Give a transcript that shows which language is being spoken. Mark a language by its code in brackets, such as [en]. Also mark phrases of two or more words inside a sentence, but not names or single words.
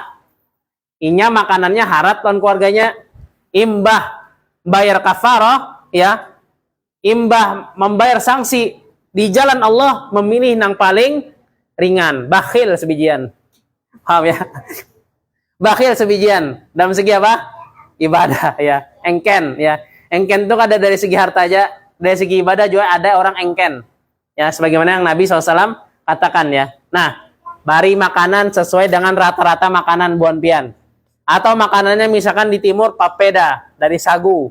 [bjn] Inya makanannya harat lawan keluarganya, imbah bayar kafarah ya, imbah membayar sanksi di jalan Allah, memilih nang paling ringan, bakhil sebijian. [id] Paham ya? Bakhil sebijian dalam segi apa? [bjn] Ibadah ya, engken ya. [id] Engken itu ada dari segi harta aja, dari segi ibadah juga ada orang engken. Ya, sebagaimana yang Nabi SAW katakan ya. [bjn] Nah, bari makanan sesuai dengan rata-rata makanan buan pian. [id] Atau makanannya misalkan di timur papeda dari sagu.